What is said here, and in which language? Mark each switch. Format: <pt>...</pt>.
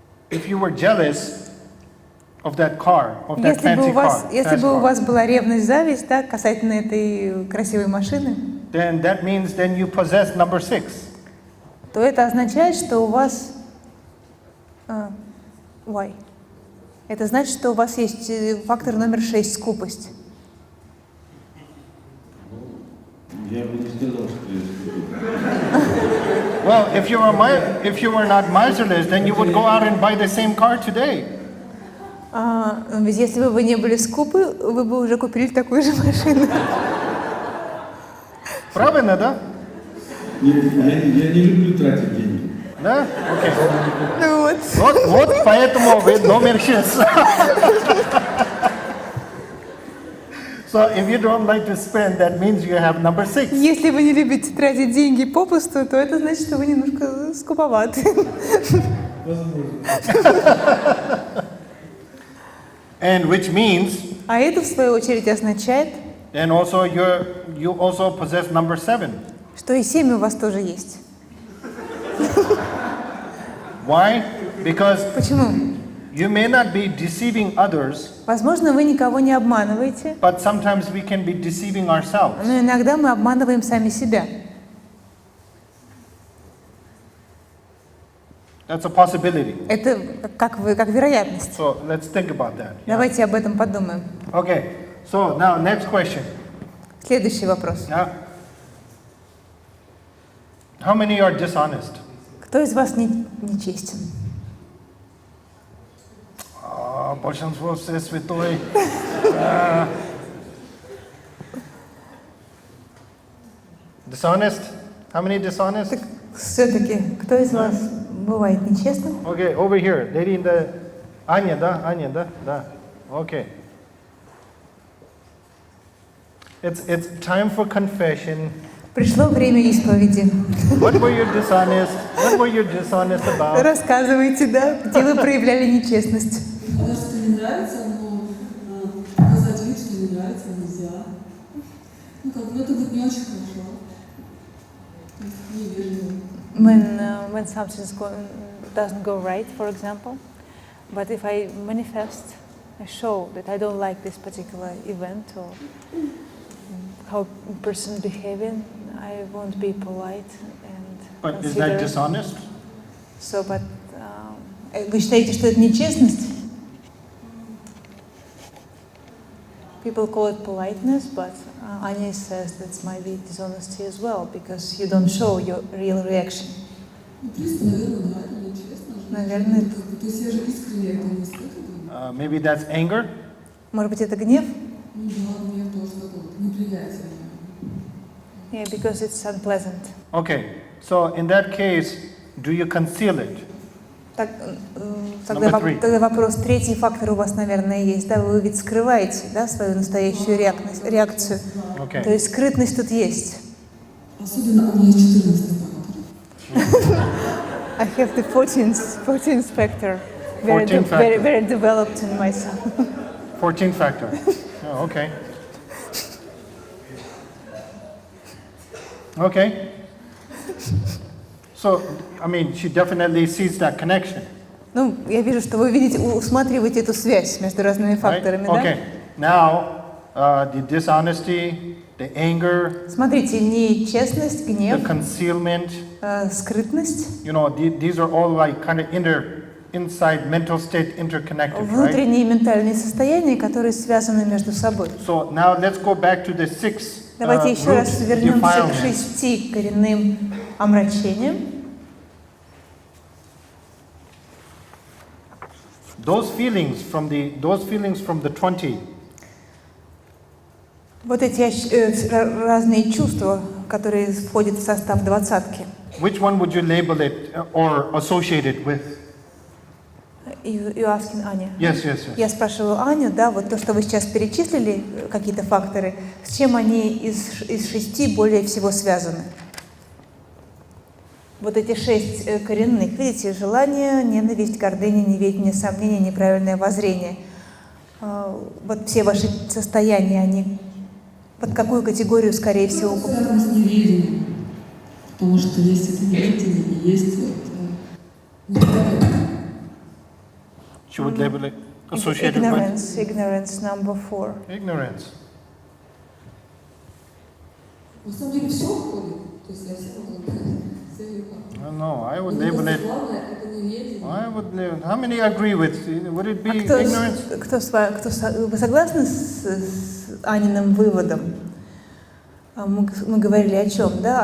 <en>If you were jealous of that car, of that fancy car,</en> <ru>Если бы у вас была ревность, зависть, да, касательно этой красивой машины,</ru> <en>then that means then you possess number 6.</en> <ru>то это означает, что у вас...</ru> <en>Why?</en> <ru>Это значит, что у вас есть фактор номер 6 – скупость. Я бы не сказал, что я скупой.</ru> <en>Well, if you were not miserless, then you would go out and buy the same car today.</en> <ru>Ведь если бы вы не были скупы, вы бы уже купили такую же машину. Правильно, да? Я не люблю тратить деньги. Да? Окей. Ну вот. Вот поэтому вы номер 6.</ru> <en>So if you don't like to spend, that means you have number 6.</en> <ru>Если вы не любите тратить деньги попусту, то это значит, что вы немножко скуповаты.</ru> <en>And which means,</en> <ru>А это, в свою очередь, означает,</ru> <en>then also you also possess number 7.</en> <ru>что и 7 у вас тоже есть.</ru> <en>Why? Because</en> <ru>Почему?</ru> <en>you may not be deceiving others,</en> <ru>Возможно, вы никого не обманываете,</ru> <en>but sometimes we can be deceiving ourselves.</en> <ru>но иногда мы обманываем сами себя.</ru> <en>That's a possibility.</en> <ru>Это как вероятность.</ru> <en>So let's think about that.</en> <ru>Давайте об этом подумаем.</ru> <en>Okay. So now next question.</en> <ru>Следующий вопрос.</ru> <en>Yeah. How many are dishonest?</en> <ru>Кто из вас нечестен? Большинство все святой.</ru> <en>Dishonest? How many dishonest?</en> <ru>Так все-таки, кто из вас бывает нечестным?</ru> <en>Okay, over here. Lady in the... Аня,</en> <ru>да? Да.</ru> <en>Okay. It's time for confession.</en> <ru>Пришло время исповеди.</ru> <en>What were you dishonest? What were you dishonest about?</en> <ru>Рассказывайте, да, где вы проявляли нечестность. Потому что не нравится, но показать вид, что не нравится, нельзя. Ну как, ну это будет не очень хорошо. Невежливо.</ru> <en>When something doesn't go right, for example, but if I manifest, I show that I don't like this particular event or how a person behaving, I won't be polite and But is that dishonest? So, but</en> <ru>Вы считаете, что это нечестность?</ru> <en>people call it politeness, but Anya says that might be dishonesty as well because you don't show your real reaction.</en> <ru>Ну, в принципе, наверное, да, это нечестно. Наверное. То есть я же искренне этого не испытываю.</ru> <en>Maybe that's anger?</en> <ru>Может быть, это гнев? Ну да, мне тоже такое неприятие.</ru> <en>Yeah, because it's unpleasant. Okay, so in that case, do you conceal it?</en> <ru>Так, тогда вопрос, третий фактор у вас, наверное, есть. Да, вы ведь скрываете, да, свою настоящую реакцию.</ru> <en>Okay.</en> <ru>То есть скрытность тут есть. Особенно у меня есть 14 факторов.</ru> <en>I have the 14th factor, 14th factor. very developed in myself. 14 factor. Oh, okay. Okay. So, I mean, she definitely sees that connection.</en> <ru>Ну, я вижу, что вы видите, усматриваете эту связь между разными</ru> <en>Right?</en> <ru>факторами,</ru> <en>Okay. Now, the dishonesty, the anger,</en> <ru>Смотрите, нечестность,</ru> <en>the</en> <ru>гнев,</ru> <en>concealment,</en> <ru>скрытность,</ru> <en>you know, these are all like kind of inside mental state interconnected, right?</en> <ru>внутренние ментальные состояния, которые связаны между собой.</ru> <en>So now let's go back to the 6</en> <ru>Давайте еще раз</ru> <en>roots</en> <ru>вернемся к</ru> <en>defilements.</en> <ru>6 коренным омрачениям.</ru> <en>Those feelings from the 20.</en> <ru>Вот эти разные чувства, которые входят в состав двадцатки.</ru> <en>Which one would you label it or associate it with? You asking Аня? Yes.</en> <ru>Я спрашиваю Аню, да, вот то, что вы сейчас перечислили, какие-то факторы, с чем они из 6 более всего связаны? Вот эти 6 коренных, видите, желание, ненависть, гордыня, неведение, сомнение, неправильное воззрение. Вот все ваши состояния, они под какую категорию, скорее всего? Связано с неведением, потому что есть это неведение и есть неправильное.</ru> <en>She would label it associated with Ignorance, number 4. ignorance.</en> <ru>На самом деле все входит, то есть я все</ru> <en>No, I would label it.</en> <ru>главное это неведение.</ru> <en>I would label. How many agree with? Would it be</en> <ru>Кто</ru> <en>ignorance?</en> <ru>вы согласны с Аниным выводом? Мы говорили о чем, да?</ru>